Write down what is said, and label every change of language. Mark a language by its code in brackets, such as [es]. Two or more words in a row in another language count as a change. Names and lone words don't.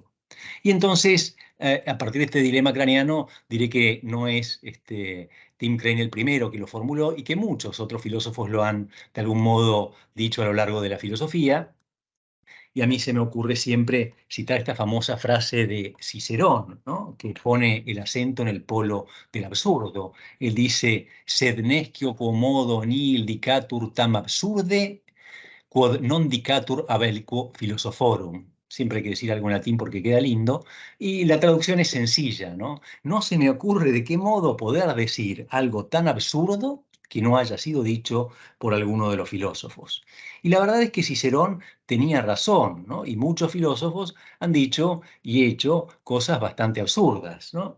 [es] Y entonces, a partir de este dilema craniano, diré que no es Tim Crane el primero que lo formuló y que muchos otros filósofos lo han de algún modo dicho a lo largo de la filosofía. Y a mí se me ocurre siempre citar esta famosa frase de Cicerón, ¿no? Que pone el acento en el polo del absurdo. Él dice, [la] sed nescio quomodo nihil dicatur tam absurde, quod non dicatur abellico philosophorum. [es] Siempre hay que decir algo en latín porque queda lindo. Y la traducción es sencilla, ¿no? No se me ocurre de qué modo poder decir algo tan absurdo que no haya sido dicho por alguno de los filósofos. Y la verdad es que Cicerón tenía razón, ¿no? Y muchos filósofos han dicho y hecho cosas bastante absurdas, ¿no?